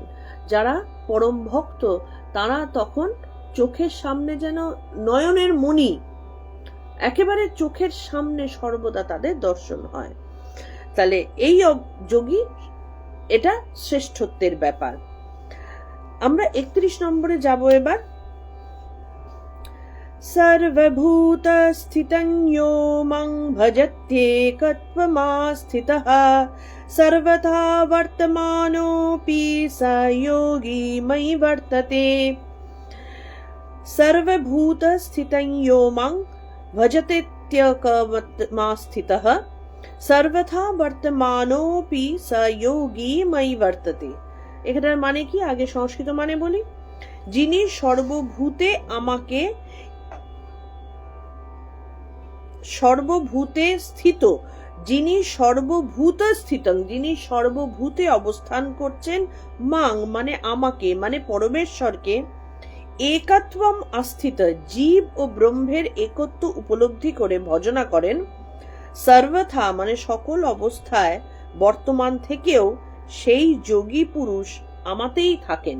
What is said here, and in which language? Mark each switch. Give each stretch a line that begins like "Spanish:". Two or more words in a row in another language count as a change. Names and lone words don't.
Bangla: যারা পরম ভক্ত তারা তখন চোখের সামনে যেন নয়নের মণি, একেবারে চোখের সামনে সর্বদা তাদের দর্শন হয়। তাহলে এই যোগী, এটা শ্রেষ্ঠত্বের ব্যাপার। আমরা 31 নম্বরে যাব এবার।
Sanskrit: सर्वभूतस्थितं यो मां भजत्येकत्वमास्थितः सर्वथा वर्तमानोऽपि स योगी मयि वर्तते। सर्वभूतस्थितं यो मां भजत्येकत्वमास्थितः सर्वथा वर्तमानोऽपि स योगी मयि वर्तते।
Bangla: এখানে মানে কি, আগে সংস্কৃত মানে বলি। যিনি সর্বভূতে আমাকে, সর্বভূতে স্থিত, যিনি
Sanskrit: সর্বভূত স্থিতং,
Bangla: যিনি সর্বভূতে অবস্থান করছেন, মাং মানে আমাকে, মানে পরমেশ্বরকে,
Sanskrit: একত্বম আস্থিত
Bangla: জীব ও ব্রহ্মের একত্ব উপলব্ধি করে ভজনা করেন, সর্বথা মানে সকল অবস্থায়, বর্তমান থেকেও সেই যোগী পুরুষ আমাতেই থাকেন।